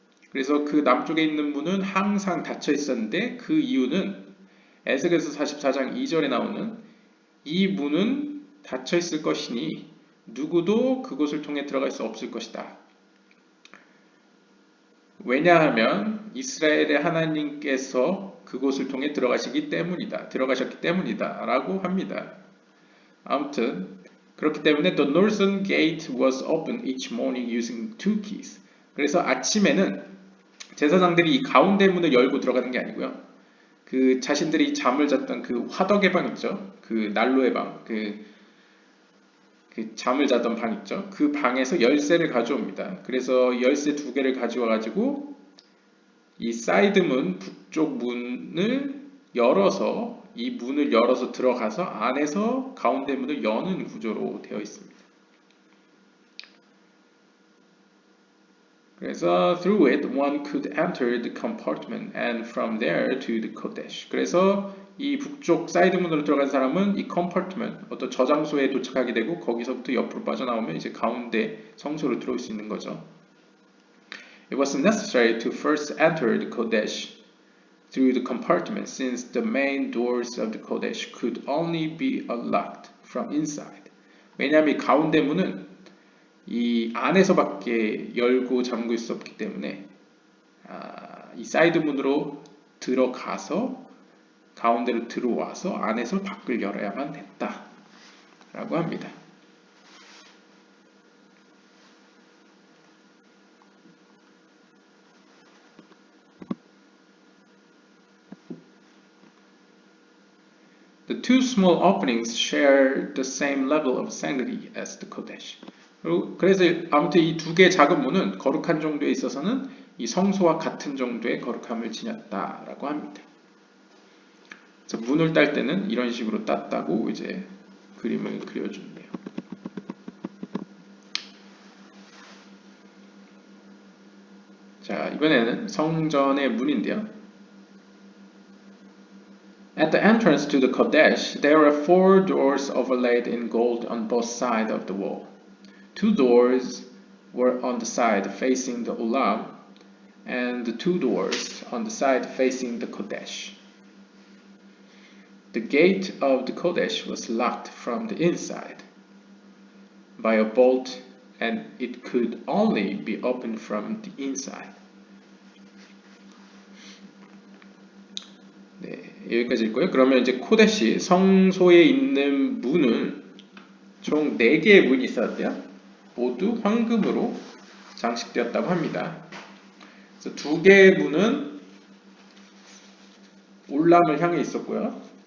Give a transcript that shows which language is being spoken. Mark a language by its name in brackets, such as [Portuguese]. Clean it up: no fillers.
[Korean] 그래서 그 남쪽에 있는 문은 항상 닫혀 있었는데 그 이유는 에스겔서 44장 2절에 나오는 이 문은 닫혀 있을 것이니 누구도 그곳을 통해 들어갈 수 없을 것이다. 왜냐하면 이스라엘의 하나님께서 그곳을 통해 들어가셨기 때문이다 라고 합니다. 아무튼 그렇기 때문에 [English] the northern gate was opened each morning using 2 keys. [Korean] 그래서 아침에는 제사장들이 이 가운데 문을 열고 들어가는 게 아니고요. 그 자신들이 잠을 잤던 그 화덕의 방 있죠. 그 난로의 방, 그 잠을 자던 방 있죠. 그 방에서 열쇠를 가져옵니다. 그래서 열쇠 2개를 가져와 가지고 이 사이드 문, 북쪽 문을 열어서 이 문을 열어서 들어가서 안에서 가운데 문을 여는 구조로 되어 있습니다. 그래서 [English] through it one could enter the compartment and from there to the kodesh. [Korean] 그래서 이 북쪽 사이드 문으로 들어간 사람은 이 compartment, 어떤 저장소에 도착하게 되고 거기서부터 옆으로 빠져나오면 이제 가운데 성소로 들어올 수 있는 거죠. [English] It was necessary to first enter the kodesh through the compartment since the main doors of the kodesh could only be unlocked from inside. [Korean] 왜냐하면 이 가운데 문은 이 안에서밖에 열고 잠글 수 없기 때문에 이 사이드 문으로 들어가서 가운데로 들어와서 안에서 밖을 열어야만 됐다 라고 합니다. [English] The two small openings share the same level of sanctity as the kodesh. [Korean] 그래서 아무튼 이 2개의 작은 문은 거룩한 정도에 있어서는 이 성소와 같은 정도의 거룩함을 지녔다라고 합니다. 그래서 문을 딸 때는 이런 식으로 땄다고 이제 그림을 그려주네요. 자, 이번에는 성전의 문인데요. [English] At the entrance to the Kodesh, there are 4 doors overlaid in gold on both sides of the wall. 2 doors were on the side facing the Olam, and the 2 doors on the side facing the Kodesh. The gate of the Kodesh was locked from the inside by a bolt, and it could only be opened from the inside. [Korean] 네, 여기까지 있고요. 그러면 이제 코데시 성소에 있는 문은 총 4개의 문이 있었대요. 모두 황금으로 장식되었다고 합니다. 그래서 2개의 문은 올람을 향해 있었고요.